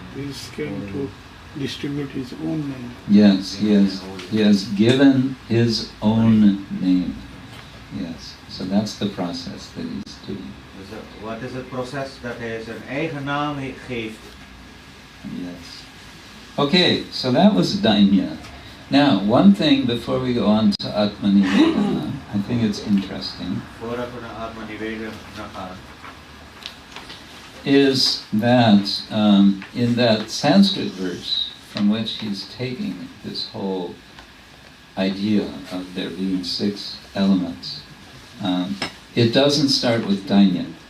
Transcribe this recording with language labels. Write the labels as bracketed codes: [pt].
[en] He came to distribute his own name. Yes, he has given his own name. Yes, so that's the process that he's doing. [nl] Dus wat is het proces dat hij zijn eigen naam geeft? [en] Yes. Okay, so that was Dainya. Now, one thing before we go on to Atmanivedana, I think it's interesting, [nl] Voordat we naar Atmanivedana gaan, [en] is that in that Sanskrit verse from which he's taking this whole idea of there being 6 elements. It doesn't start with Dainya.